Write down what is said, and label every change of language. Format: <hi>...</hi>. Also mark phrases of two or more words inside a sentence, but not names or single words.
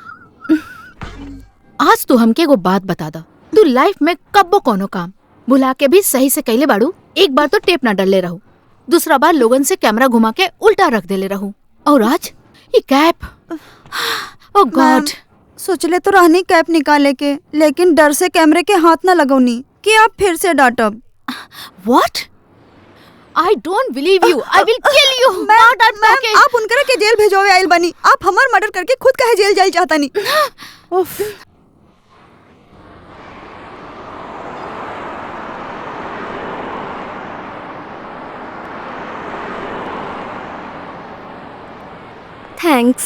<bho>आज तू हमके एगो बात बता दा, तू लाइफ में कब्बो कोनो काम भुला के भी सही से कैले बाड़ू। एक बार तो टेप ना डलले रहू, दूसरा बार लोगन से कैमरा घुमा के उल्टा रख देले रहू, और आज ये कैप।</bho> <en>oh god.</en> <bho>सोचले तो रहनी कैप निकाले के, लेकिन डर से कैमरे के हाथ न लगौनी कि आप फिर से डांटब।</bho> <en>What? I don't believe you. I will kill you.</en> <bho>मैम, आप उनकरा के जेल भेजोवे आइल बनी। आप हमार मर्डर करके खुद काहे जेल जाइल चाहतानी? उफ। थैंक्स।</bho>